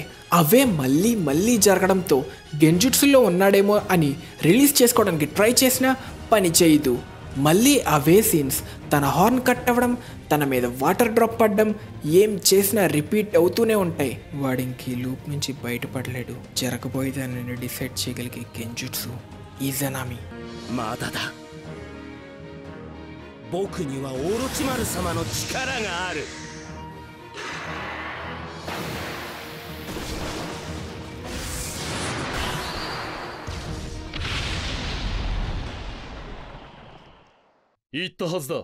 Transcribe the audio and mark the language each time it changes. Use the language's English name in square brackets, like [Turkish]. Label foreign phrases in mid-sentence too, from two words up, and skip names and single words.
[Telugu] అవే మళ్ళీ మళ్ళీ జరగడంతో గెంజుట్సులో ఉన్నాడేమో అని రిలీజ్ చేసుకోవడానికి ట్రై చేసినా పని చేయదు. మళ్ళీ అవే సీన్స్, తన [English] horn cut [Telugu] అవ్వడం, తన మీద [English] water drop [Telugu] పడడం, ఏం చేసినా రిపీట్ అవుతూనే ఉంటాయి. వాడింకి లూప్ నుంచి బయటపడలేడు. జరగబోయేదాన్ని డిసైడ్ చేయగలిగే గెంజుట్సు ఇజనామి. [Japanese] మాదాదా, 僕にはオロチマル様の力がある。言ったはずだ。